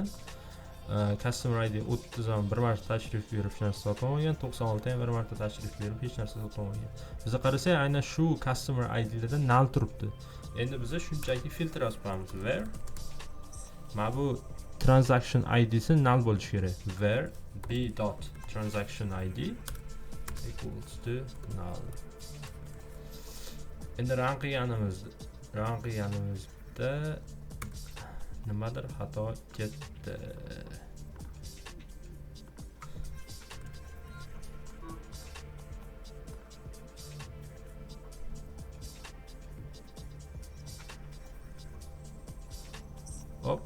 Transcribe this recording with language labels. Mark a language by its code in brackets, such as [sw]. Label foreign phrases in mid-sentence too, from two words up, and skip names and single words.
[en] Customer id [uz] 30 ham bir marta tashrif buyurib hech narsa sotib olmagan. 96 ham bir marta tashrif buyurib hech narsa sotib olmagan. Biz qarasak, aynan shu [en] customer idlarda [uz] null turibdi. Endi biz shunchaki filtr yozib qo'yamiz. Where mana bu [en] transaction id'si [uz] null bo'lishi kerak. [en] Where b dot transaction id equals to null. [uz] Endi run qilganimizda nimadir xato ketdi. Ops.